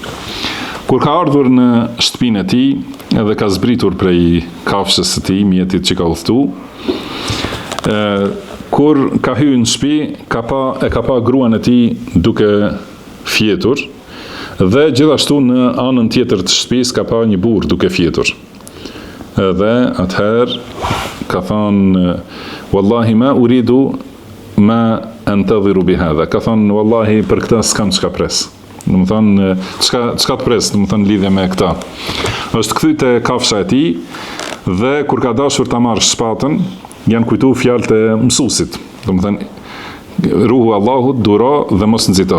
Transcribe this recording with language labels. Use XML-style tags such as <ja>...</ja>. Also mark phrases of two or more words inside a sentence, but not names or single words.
<sq>Kur ka ardhur në shtëpinë e tij, edhe ka zbritur prej kafshës së tij, mjetit që ka udhëtu, kur ka hyrë në shtëpi, ka pa gruan e tij duke fjetur, dhe gjithashtu në anën tjetër të shtëpisë ka pa një burr duke fjetur. Edhe atëherë ka thënë</sq> <ar>والله ما أريد ما أنتظر بهذا.</ar> <sq>Ka thënë wallahi për këtë s'kam çka pres. Do të thënë çka të pres, do të thënë lidhje me këtë. Është kthy te kafsha e tij dhe kur ka dashur ta marrë shpatën, janë kujtu fjalët e mësuesit. Do të thënë ruhu Allahut duro dhe mos nxito.</sq>